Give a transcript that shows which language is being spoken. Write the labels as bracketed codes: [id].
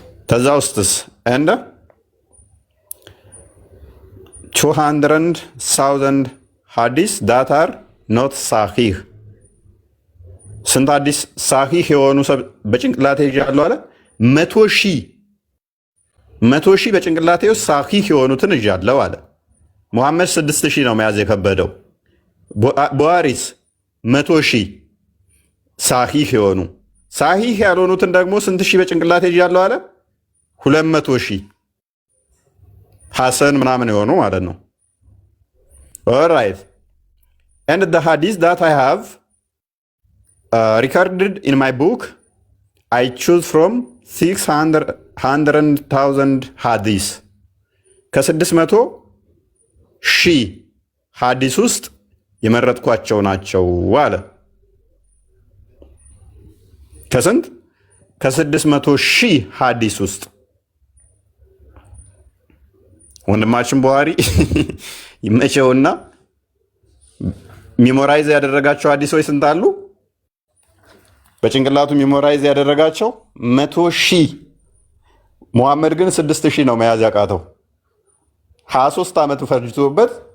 [am] ከዛ ውስጥስ እንደ 200,000 ሀዲስ [en] ዳት አር ኖት [am] ሳሂህ። ስንት ሀዲስ ሳሂህ የሆኑ በጭንቅላቴ ይዣለሁ አለ። 100,000 በጭንቅላቴ ውስጥ ሳሂህ የሆኑትን ይዣለሁ አለ። ሙሐመድ 6,000 ነው መያዝ የከበደው። ቡሃሪስ 100,000 ሳሂህ የሆኑ ሳሂህ ያልሆኑትን ደግሞ ስንት ሺህ በጭንቅላቴ ይዣለሁ አለ? 200,000 ሐሰን ምናምን የሆኑ ማለት ነው። ኦልራይት [en] and the hadith that I have recorded in my book I choose from 600,000 hadith [am] ከ600,000 ሀዲስ ውስጥ የመረጥኳቸው ናቸው አለ። ከስንት? ከ600,000 ሀዲስ ውስጥ ወንድማችን ቡሃሪ ይመቸውና ሚሞራይዝ ያደረጋቸው ሀዲሶች ስንት አሉ? በጭንቅላቱ ሚሞራይዝ ያደረጋቸው 100,000። ሙሐመድ ግን 6,000 ነው መያዝ ያቃተው። 23 ዓመት ፈጅቶበት